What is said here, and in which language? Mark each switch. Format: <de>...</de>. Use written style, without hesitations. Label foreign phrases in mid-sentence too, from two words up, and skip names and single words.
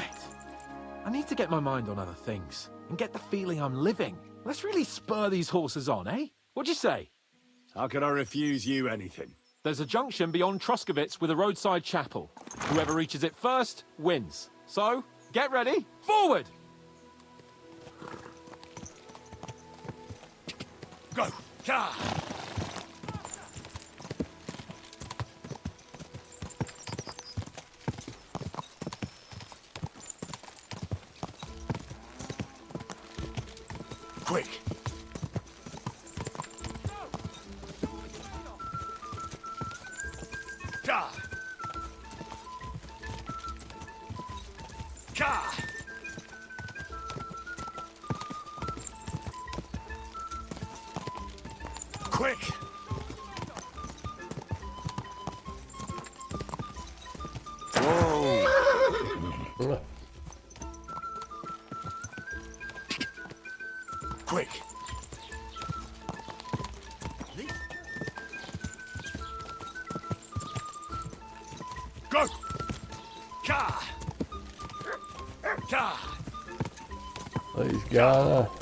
<en>I need to get my mind on other things and get the feeling I'm living. Let's really spur these horses on, eh? What'd you say? How can I refuse you anything? There's a junction beyond Truskovitz with a roadside chapel. Whoever reaches it first wins. So, get ready, forward! Go! Ka! Quick! Ka! Ka! Quick! Whoa! Quick! Go! Ka! Ka! Oh, he's gone.</en>